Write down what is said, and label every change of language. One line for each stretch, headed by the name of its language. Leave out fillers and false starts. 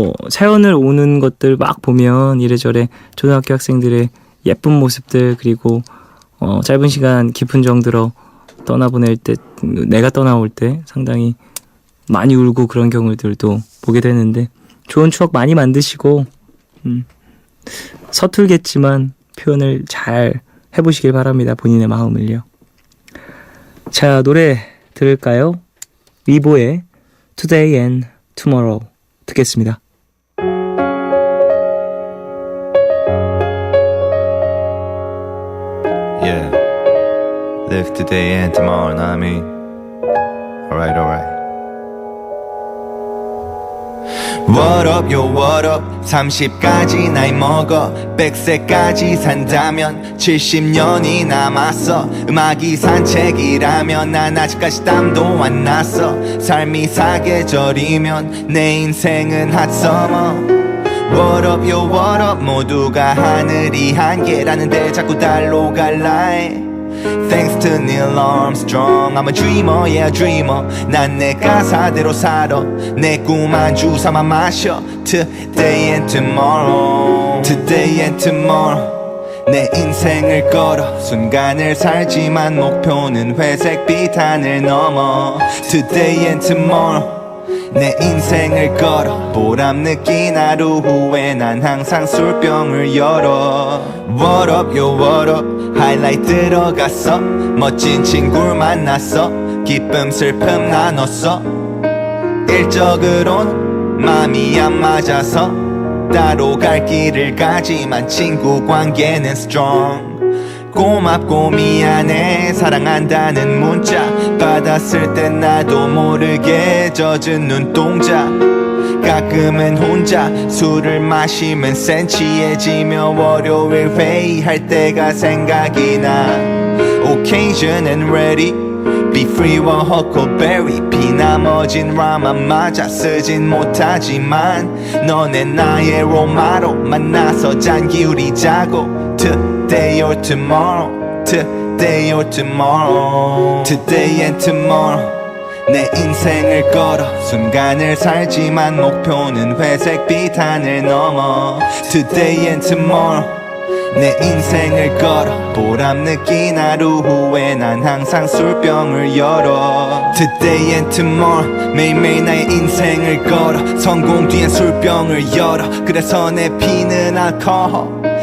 Korean: 사연을 오는 것들 막 보면 이래저래 초등학교 학생들의 예쁜 모습들 그리고 짧은 시간 깊은 정들어 떠나보낼 때 내가 떠나올 때 상당히 많이 울고 그런 경우들도 보게 되는데 좋은 추억 많이 만드시고 서툴겠지만 표현을 잘 해보시길 바랍니다. 본인의 마음을요. 자, 노래 들을까요? 리보의 Today and Tomorrow 듣겠습니다.
English: Yeah, live today and tomorrow, know what I mean? Alright. What up, yo, what up?
Korean: 30까지 나이 먹어 100세까지 산다면 70년이 남았어. 음악이 산책이라면 난 아직까지 땀도 안 났어. 삶이 사계절이면 내 인생은
English: hot summer. What up, yo, what up?
Korean: 모두가 하늘이 한계라는데 자꾸 달로 갈라.
English: Thanks to Neil Armstrong, I'm a dreamer, yeah, a dreamer.
Korean: 난 내 가사대로 살아. 내 꿈 한 주사만 마셔.
English: Today and tomorrow, today and tomorrow.
Korean: 내 인생을 걸어 순간을 살지만 목표는 회색빛 하늘 넘어.
English: Today and tomorrow.
Korean: 내 인생을 걸어 보람 느낀 하루 후에 난 항상 술병을 열어.
English: What up, yo, what up?
Korean: 하이라이트 들어갔어. 멋진 친구를 만났어. 기쁨 슬픔 나눴어. 일적으론 맘이 안 맞아서 따로 갈 길을 가지만 친구 관계는 strong. 고맙고 미안해 사랑한다는 문자 받았을 땐 나도 모르게 젖은 눈동자. 가끔은 혼자 술을 마시면 센치해지며 월요일 회의할 때가 생각이 나. Occasion and ready Be free와 Huckleberry 비나머진 람 안 맞아 쓰진 못하지만 너네 나의 로마로 만나서 잔 기울이자고.
English: Today or tomorrow, today or tomorrow, today and tomorrow.
Korean: 내 인생을 걸어 순간을 살지만 목표는 회색빛 하늘 넘어.
English: Today and tomorrow.
Korean: 내 인생을 걸어 보람 느낀 하루 후에 난 항상 술병을 열어
English: Today and tomorrow
Korean: 매일매일 나의 인생을 걸어 성공 뒤엔 술병을 열어 그래서 내 피는 알코올